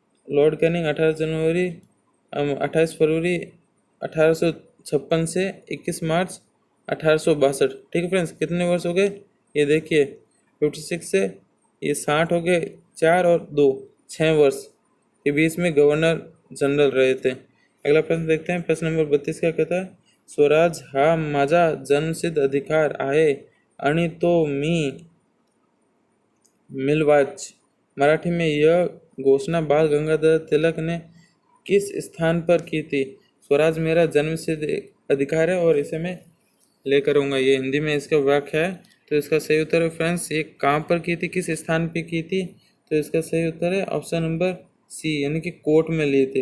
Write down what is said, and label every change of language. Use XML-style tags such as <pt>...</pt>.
<hi>Lord Canning 28 फरवरी 1856 से 21 मार्च 1862। ठीक है फ्रेंड्स, कितने वर्ष हो गए? ये देखिए 56 से ये 60 हो गए, 4 और 2 6 वर्ष के बीच में गवर्नर जनरल रहे थे। अगला प्रश्न देखते हैं। प्रश्न नंबर 32 क्या कहता है?</hi> <mr>स्वराज हा माझा जन्मसिद्ध अधिकार आहे आणि तो मी मिलवाच।</mr> <hi>मराठी में यह घोषणा बाल गंगाधर तिलक ने किस स्थान पर की थी? स्वराज मेरा जन्मसिद्ध अधिकार है और इसे मैं लेकर आऊँगा, ये हिंदी में इसका वाक्य है। तो इसका सही उत्तर है फ्रेंड्स, ये कहाँ पर की थी, किस स्थान पर की थी? तो इसका सही उत्तर है ऑप्शन नंबर सी, यानी कि कोर्ट में ली थी।</hi>